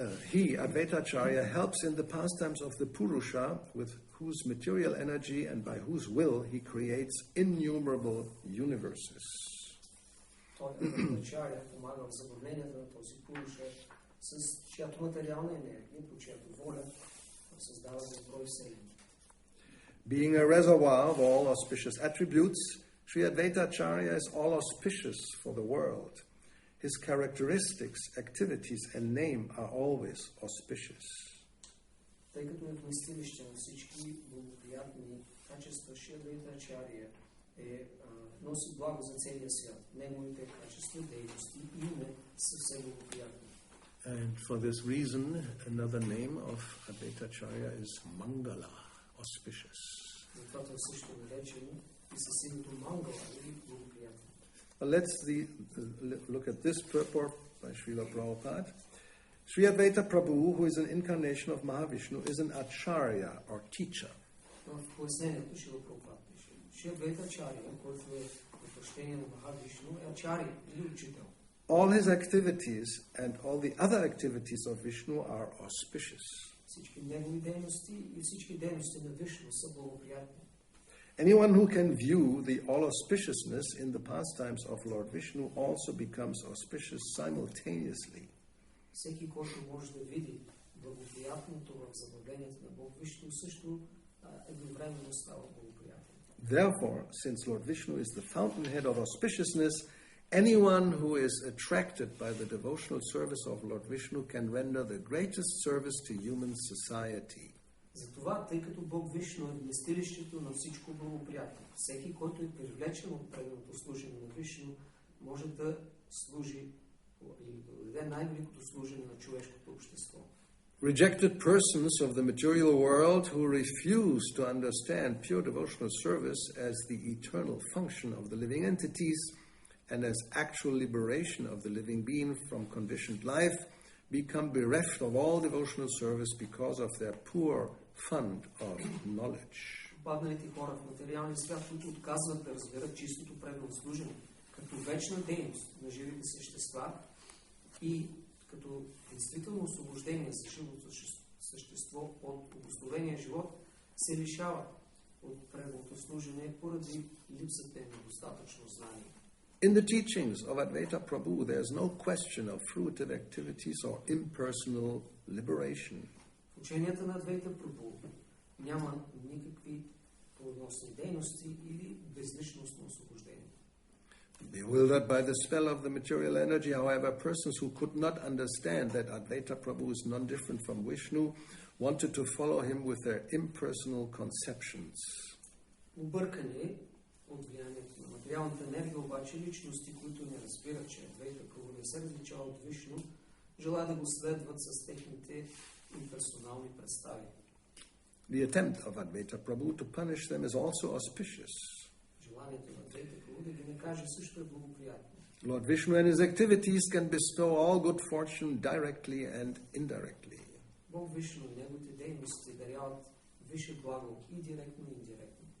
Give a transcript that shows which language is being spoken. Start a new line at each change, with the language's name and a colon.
English: He, Advaita Acarya, helps in the pastimes of the Purusha with whose material energy and by whose will he creates innumerable universes.
Bulgarian: Той Адвайта Ачария помага в забавленията на този Пуруша с чиято материална енергия, по чиято воля създава безброй вселени.
English: Being a reservoir of all auspicious attributes, Sri Advaita Acarya is all auspicious for the world. His characteristics, activities, and name are always auspicious.
Bulgarian: Тъй като е вместилище на всички благоприятни качества, Шри Адвайта Ачария носи благо за целия свят. Неговите качества, дейности и име са все благоприятни.
English: And for this reason, another name of Advaita Acarya is Mangala, auspicious.
Bulgarian: Затова той също наречен и със името Мангала или благоприятен.
English: Let's look at this purport by Srila Prabhupada. Sri Advaita Prabhu, who is an incarnation of Mahavishnu, is an Acharya or teacher.
Bulgarian: В пояснението Шрила Прабхупада пише: Шри Адвайта Ачария, който е въплъщение на Махавишну, е Ачария или учител.
English: All his activities and all the other activities of Vishnu are auspicious.
Bulgarian: Всички негови дейности и всички дейности на Вишну са благоприятни.
English: Anyone who can view the all auspiciousness in the pastimes of Lord Vishnu also becomes auspicious simultaneously.
Bulgarian: Всеки, който може да види благоприятното в забавленията на Бог Вишну, също едновременно става благоприятен.
English: Therefore, since Lord Vishnu is the fountainhead of auspiciousness, anyone who is attracted by the devotional service of Lord Vishnu can render the greatest service to human society.
Bulgarian: Затова, тъй като Бог Вишну е вместилището на всичко благоприятно, всеки, който е привлечен от преданото служение на Вишну, може да служи или да даде най-великото служение на човешкото общество.
English: Rejected persons of the material world who refuse to understand pure devotional service as the eternal function of the living entities and as actual liberation of the living being from conditioned life become bereft of all devotional service because of their poor fund of knowledge.
Bulgarian: Падналите хора в материалния свят, които отказват да разберат чистото преданно служение като вечна дейност на живите същества и като действително освобождение за живото същество от обусловения живот, се лишават от преданното служение поради липсата на достатъчно знание.
English: In the teachings of Advaita Prabhu, there is no question of fruitive activities or impersonal liberation.
Bulgarian: В ученията на Адвайта Прабху няма никакви плодоносни дейности или безличностно освобождение.
English: Bewildered by the spell of the material energy, however, persons who could not understand that Advaita Prabhu is non-different from Vishnu wanted to follow him with their impersonal conceptions.
Bulgarian: Объркани от влиянието на материалната енергия, обаче личности, които не разбират, че Адвайта Прабу не се различава от Вишну, желаят да го следват с техните имперсонални представи.
English: The attempt of Advaita Prabhu to punish them is also auspicious.
Bulgarian: Желанието на Адвайта Прабу да ги накаже също е благоприятно.
English: Lord Vishnu and his activities can bestow all good fortune directly and indirectly.
Bulgarian: Бог Вишну и неговите дейности даряват висше благо и директно и индиректно.